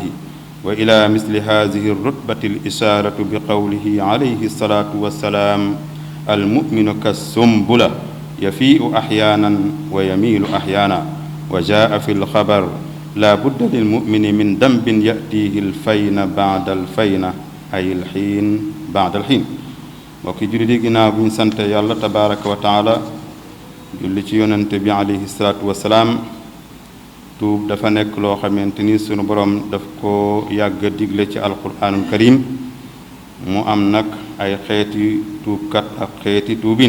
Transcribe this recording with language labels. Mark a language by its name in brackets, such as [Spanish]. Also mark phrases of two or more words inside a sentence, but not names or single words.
[Arabic] وإلى مثل هذه الرتبة الإشارة بقوله عليه الصلاة والسلام: المؤمن كالسنبلة يفيء أحيانا ويميل أحيانا. وجاء في الخبر: لا بد للمؤمن من ذنب يأتيه الفين بعد الفين، أي الحين بعد الحين. [Wolof] mbokki jullit yi, ginnaaw bi ñu sante yàlla [Arabic] تبارك وتعالى [Wolof] julli ci yonente bi [Arabic] عليه الصلاة والسلام, [Wolof] tuub dafa nekk loo xamante ni sunu borom daf ko yàgg a digle ci [Arabic] القرآن الكريم. [Wolof] mu am nag ay xeeti tuubkat ak xeeti tuubin.